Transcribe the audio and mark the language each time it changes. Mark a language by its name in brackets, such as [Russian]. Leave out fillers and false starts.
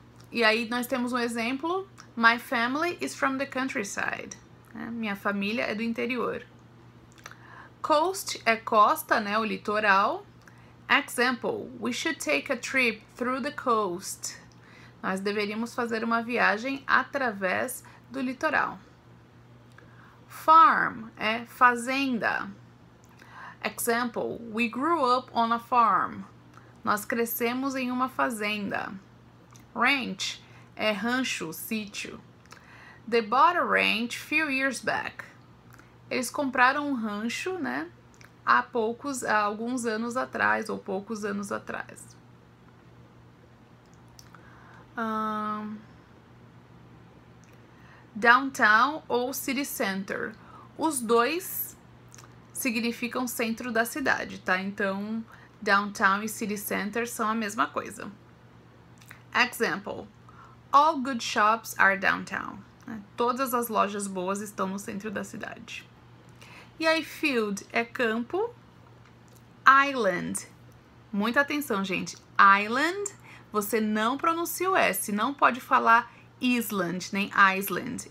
[Portuguese] E aí nós temos um exemplo, [English] my family is from the countryside. [Portuguese] Minha família é do interior. Coast é costa, né, o litoral. [English] Example, we should take a trip through the coast. [Portuguese] Nós deveríamos fazer uma viagem através do litoral. Farm é fazenda. [English] Example, we grew up on a farm. [Portuguese] Nós crescemos em uma fazenda. Ranch é rancho, sítio. [English] They bought a ranch few years back. [Portuguese] Eles compraram um rancho, né, há alguns anos atrás, ou poucos anos atrás. Downtown ou city center. Os dois significam centro da cidade, tá? Então, downtown e city center são a mesma coisa. [English] Example, all good shops are downtown. [Portuguese] Todas as lojas boas estão no centro da cidade. E aí, field é campo. Island. Muita atenção, gente. Island, você não pronuncia o S. Não pode falar Island, nem Iceland.